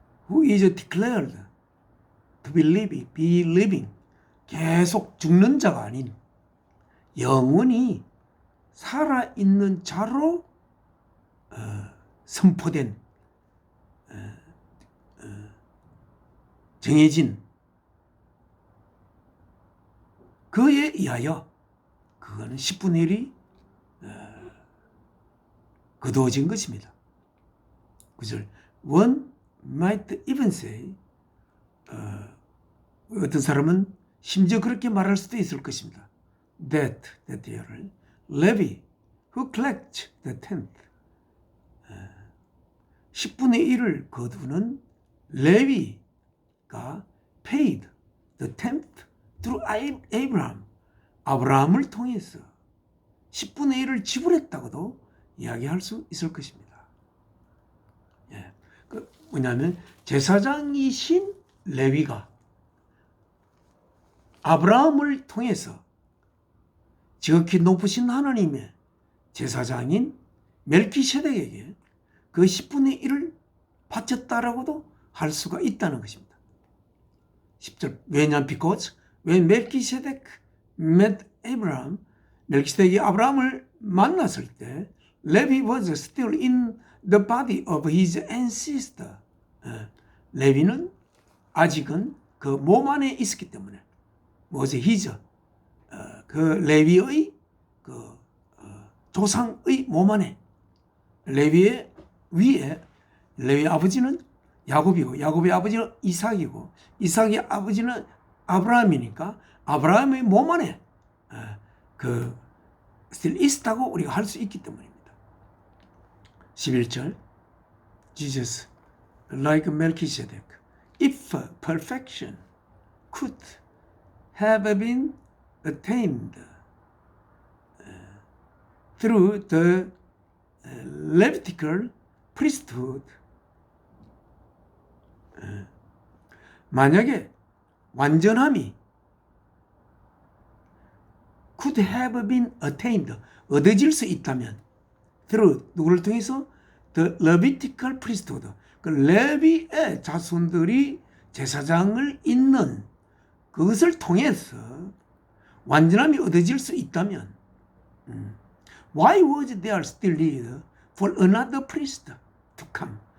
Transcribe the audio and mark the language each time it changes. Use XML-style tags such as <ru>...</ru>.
<en>who is declared to be living,</en> <ko>계속 죽는 자가 아닌 영원히 살아있는 자로 선포된, 정해진 그에 의하여 그거는 10분의 1이 거두어진 것입니다. 9절</ko> <en>One might even say,</en> <ko>어떤 사람은 심지어 그렇게 말할 수도 있을 것입니다.</ko> <en>that year를 Levi who collects the tenth,</en> <ko>10분의 1을 거두는 레위가</ko> <en>paid the tenth through Abraham,</en> <ko>아브라함을 통해서 10분의 1을 지불했다고도 이야기할 수 있을 것입니다. 예. 뭐냐면 제사장이신 레위가 아브라함을 통해서 지극히 높으신 하나님의 제사장인 멜키세덱에게 그 10분의 1을 바쳤다라고도 할 수가 있다는 것입니다. 10절 왜냐하면</ko> <en>because when Melchizedek met Abraham,</en> <ko>멜키세덱이 아브라함을 만났을 때</ko> <en>Levi was still in the body of his ancestor.</en> <ko>레위는 아직은 그 몸 안에 있었기 때문에 뭐지 his 그 레위의 그 조상의 몸 안에 레위의 위에 레위 아버지는 야곱이고 야곱의 아버지는 이삭이고 이삭의 아버지는 아브라함이니까 아브라함의 몸 안에 그 still 있다고 우리가 할 수 있기 때문입니다.</ko> <en>11절 Jesus like Melchizedek if perfection could have been attained through the Levitical priesthood.</en> <ko>만약에 완전함이</ko> <en>could have been attained</en> <ko>얻어질 수 있다면 through 누구를 통해서</ko> <en>the Levitical priesthood</en> <ko>그 레위의 자손들이 제사장을 잇는 그것을 통해서 완전함이 얻어질 수 있다면</ko> <en>why was there still need for another priest to come?</en>